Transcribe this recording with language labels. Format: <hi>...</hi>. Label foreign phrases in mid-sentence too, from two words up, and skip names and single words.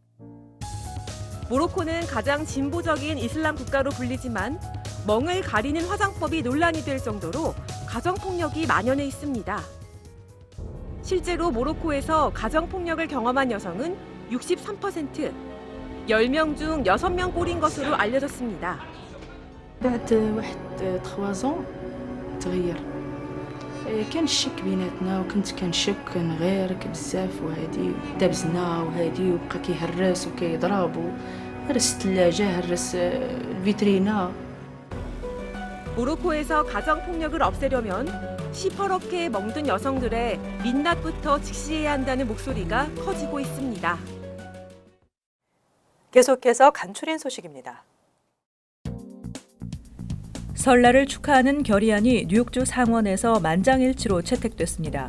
<ko>모로코는 가장 진보적인 이슬람 국가로 불리지만 멍을 가리는 화장법이 논란이 될 정도로 가정폭력이 만연해 있습니다. 실제로 모로코에서 가정폭력을 경험한 여성은 63%, 10명 중 6명 꼴인 것으로 알려졌습니다.</ko> <ar>بعد واحد 3 ans تغير كان الشك بيناتنا وكنت كنشك كنغيرك بزاف وهادي دابزنا وهادي وبقى كيهرس وكيضرب هرس الثلاجه هرس الفيترينا.</ar> <ko>모로코에서 가정폭력을 없애려면 시퍼렇게 멍든 여성들의 민낯부터 직시해야 한다는 목소리가 커지고 있습니다. 계속해서 간추린 소식입니다. 설날을 축하하는 결의안이 뉴욕주 상원에서 만장일치로 채택됐습니다.</ko>